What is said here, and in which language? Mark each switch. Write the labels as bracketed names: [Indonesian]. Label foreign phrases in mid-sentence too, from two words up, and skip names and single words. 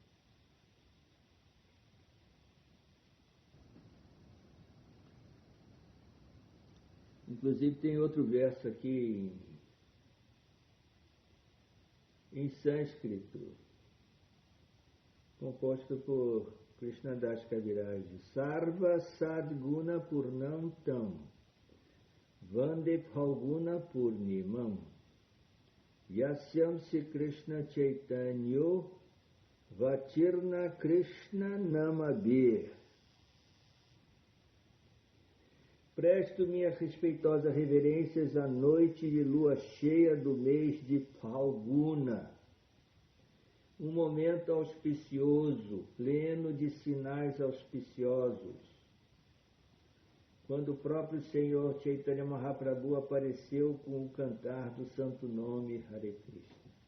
[Portuguese] Inclusive tem outro verso aqui em sânscrito, composto por Krishnadas Kaviraj. [Sanskrit] सर्वसद्गुणपूर्णां तां वन्दे फाल्गुनपूर्णिमाम् यस्यां श्रीकृष्णचैतन्यो ऽवतीर्णः कृष्णनामभिः. [Portuguese] Presto minhas respeitosas reverências à noite de lua cheia do mês de Phalguna, um momento auspicioso, pleno de sinais auspiciosos, quando o próprio Senhor Chaitanya Mahaprabhu apareceu com o cantar do santo nome Hare Krishna.